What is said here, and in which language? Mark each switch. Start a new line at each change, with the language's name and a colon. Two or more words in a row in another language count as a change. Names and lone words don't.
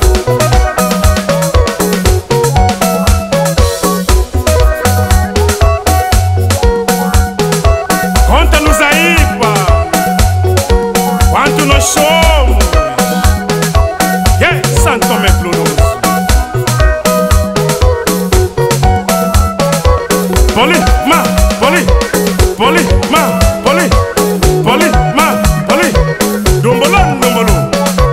Portuguese: Conta-nos aí, pá, quanto nós somos. Santo Tomé Pluroso. Poli, ma, poli, poli, ma, poli, poli, ma, poli. Dumbolon, dumbolon.